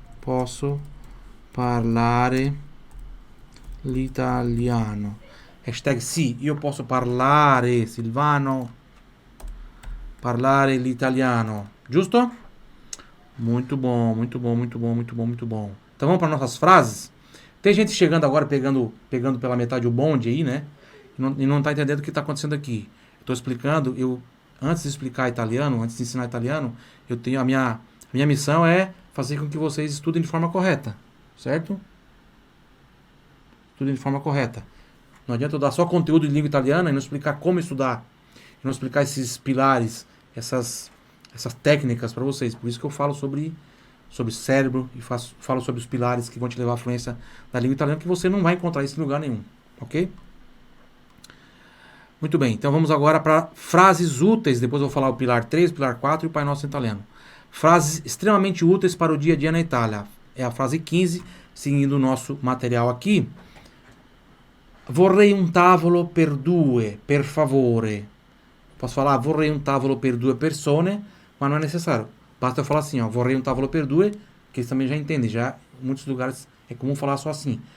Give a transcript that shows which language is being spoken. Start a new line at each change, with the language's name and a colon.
Italian: posso parlare l'italiano. Hashtag sì, io posso parlare, Silvano, parlare l'italiano. Giusto?
Portuguese: Muito bom, muito bom, muito bom, muito bom, muito bom. Então vamos para nossas frases. Tem gente chegando agora pegando pela metade o bonde aí, né? E não tá entendendo o que está acontecendo aqui. Estou explicando, antes de explicar italiano, antes de ensinar italiano, eu tenho a minha missão é fazer com que vocês estudem de forma correta, certo? Estudem de forma correta. Não adianta eu dar só conteúdo de língua italiana e não explicar como estudar, e não explicar esses pilares, essas técnicas para vocês. Por isso que eu falo sobre cérebro e falo sobre os pilares que vão te levar à fluência da língua italiana, que você não vai encontrar isso em lugar nenhum, ok? Muito bem, então vamos agora para frases úteis. Depois eu vou falar o pilar 3, o pilar 4 e o Pai Nosso em italiano. Frases extremamente úteis para o dia a dia na Itália. É a frase 15, seguindo o nosso material aqui.
Italian: Vorrei un tavolo per due, per favore.
Portuguese: Posso falar
Italian: vorrei un tavolo per due persone,
Portuguese: mas não é necessário. Basta eu falar assim, ó,
Italian: vorrei un tavolo per due,
Portuguese: que eles também já entendem. Já em muitos lugares é comum falar só assim.